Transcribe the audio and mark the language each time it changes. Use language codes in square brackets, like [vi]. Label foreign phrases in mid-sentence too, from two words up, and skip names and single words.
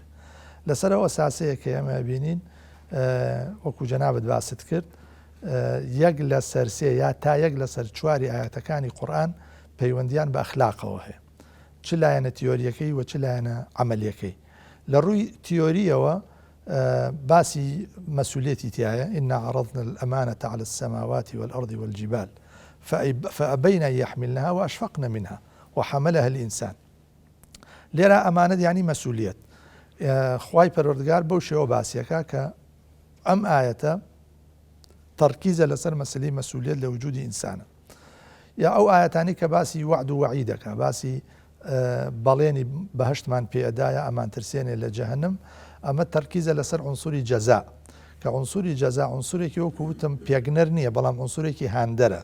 [ckb] لەسەر ئەوە ساسەیە کە ئێمە بینین وەکو جەنابەت باست کرد یەک لە سەرسێ یا تا یەک لە سەر چواری ئاەتەکانی قورئان پەیوەندیان بە ئەخلاقەوە هەیە چ لایەنە تیۆریەکەی و چ لایەنە عەمەلیەکەی. لە ڕووی تیۆریەوە باسی مەسئولێتی تایە [ar] ئینا عەرەضنا الأمانة على السماوات والأرض والجبال فأبين أن يحملنها وأشفقن منها وحملها الإنسان. [ckb] لێرە ئەمانەت یعنی مەسئولیەت. خوای پەروەردگار بەو شێوە باسیەکە کە ئەم ئاەتە تەرکیزە لەسەر مەسەلەی مەسئولیەت لە وجودی ئینسانە. یا ئەو ئاەتانی کە باسی وعد و وەعید دەکا باسی بەڵێنی بەهەشتمان پێدایە ئەمان ترسێنێ لە جەهەنم ئەمە تەرکیزە لەسەر عنصوری جەزا کە عنصوری جەزا عنصورێکی وەکو وتم پێگنەر نییە بەڵام عنصورێکی هاندەرە.